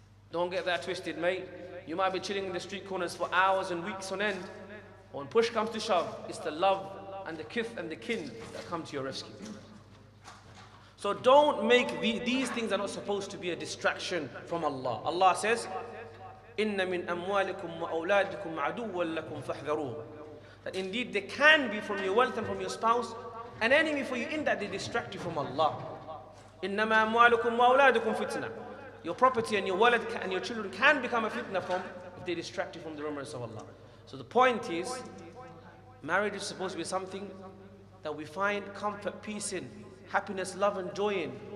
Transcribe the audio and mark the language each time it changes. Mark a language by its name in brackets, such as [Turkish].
[English] Don't get that twisted, mate. You might be chilling in the street corners for hours and weeks on end. When push comes to shove, it's the love and the kith and the kin that come to your rescue. So don't make these things are not supposed to be a distraction from Allah. [Arabic] Allah says, إِنَّ مِنْ أَمْوَالِكُمْ وَأَوْلَادِكُمْ عَدُوًّا لَكُمْ فَاحْذَرُوهُ. [English] That indeed there can be from your wealth and from your spouse an enemy for you in that they distract you from Allah. [Arabic] إِنَّمَا أَمْوَالُكُمْ وَأَوْلَادُكُمْ فِتْنَةٌ. [English] Your property and your wallet and your children can become a fitna if they distract you from the remembrance of Allah. So the point is, marriage is supposed to be something that we find comfort, peace in, happiness, love and joy in.